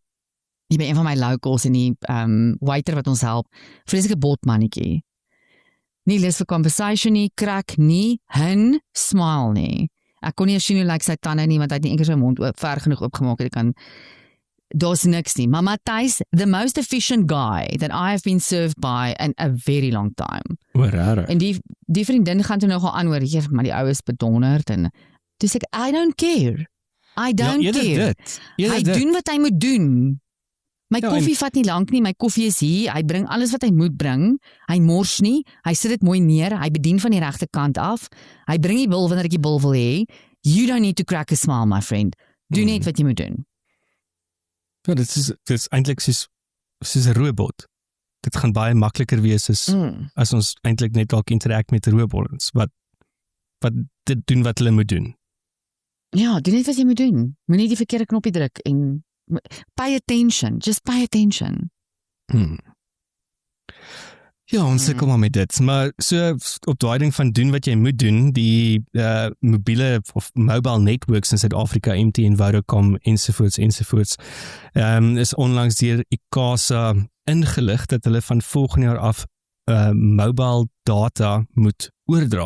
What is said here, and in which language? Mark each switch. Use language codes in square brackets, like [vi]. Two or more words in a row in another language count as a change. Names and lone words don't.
[af] Jy by een van my locals en die waiter wat ons help. Vreeslike botmannetjie. Nie lus vir conversation nie, krak nie, smile nie. Ek kon nie eens sien hoe lyk sy tande nie want hy het nie eers sy mond ver genoeg oopgemaak het. Daar's niks nie. Maar Matthys, [en] the most efficient guy that I have been served by in a very long time. Rare. [af] En die vriendin gaan toe nogal aan oor, maar die ou is bedonderd en dis ek, [en] I don't care. I don't care. [af] Hy doen wat hy moet doen. My koffie vat nie lank nie, my koffie is hier, hy bring alles wat hy moet bring, hy mors nie, hy sit dit mooi neer, hy bedien van die regte kant af, hy bring die bil wanneer ek die bil wil hê. [en] You don't need to crack a smile, my friend. [af] Doe net wat jy moet doen. Ja, dit is eintlik soos 'n robot. Dit gaan baie makliker wees as ons eintlik net dalk interact met robots wat dit doen wat hulle moet doen. Ja, doen net wat jy moet doen. Moenie die verkeerde knoppie druk en [en] pay attention, just pay attention. [af] Ja, ons sukkel maar met dit, maar so op daai ding van doen wat jy moet doen, die mobiele of [en] mobile networks [af] in Suid-Afrika, MTN, Vodacom ensovoorts, is onlangs deur ICASA ingelig dat hulle van volgende jaar af [en] mobile data [af] moet oordra.